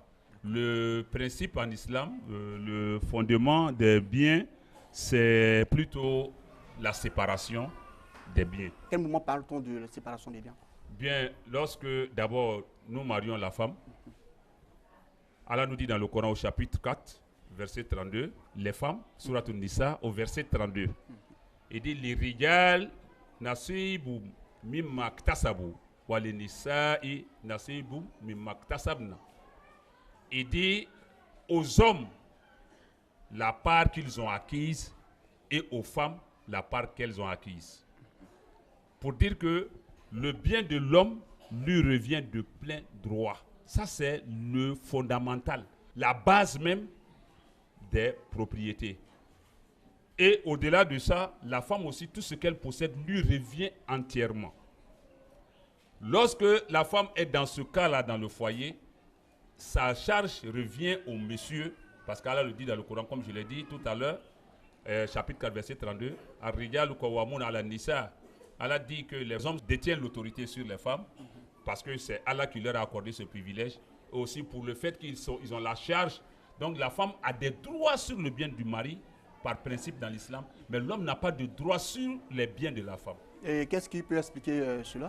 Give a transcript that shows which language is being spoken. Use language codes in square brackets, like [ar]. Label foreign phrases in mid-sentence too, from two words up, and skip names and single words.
[fr] Le principe en islam, le fondement des biens, c'est plutôt la séparation des biens. Quel moment parle-t-on de la séparation des biens? Bien, lorsque d'abord nous marions la femme, Allah nous dit dans le Coran au chapitre 4, verset 32, les femmes, Surat An-Nisa, au verset 32, il dit les [ar] رجال نصيب مما اكتسبوا و [fr] les [ar] نساء نصيب مما اكتسبن. [fr] Il dit aux hommes la part qu'ils ont acquise et aux femmes la part qu'elles ont acquise. Pour dire que le bien de l'homme lui revient de plein droit. Ça, c'est le fondamental, la base même des propriétés. Et au-delà de ça, la femme aussi, tout ce qu'elle possède lui revient entièrement. Lorsque la femme est dans ce cas-là, dans le foyer, sa charge revient au monsieur, parce qu'Allah le dit dans le Coran, comme je l'ai dit tout à l'heure, chapitre 4, verset 32, [ar] الرجال قوامون على النساء. [fr] Allah dit que les hommes détiennent l'autorité sur les femmes, parce que c'est Allah qui leur a accordé ce privilège, et aussi pour le fait qu'ils ont la charge. Donc la femme a des droits sur le bien du mari, par principe dans l'islam, mais l'homme n'a pas de droit sur les biens de la femme. Et qu'est-ce qui peut expliquer cela?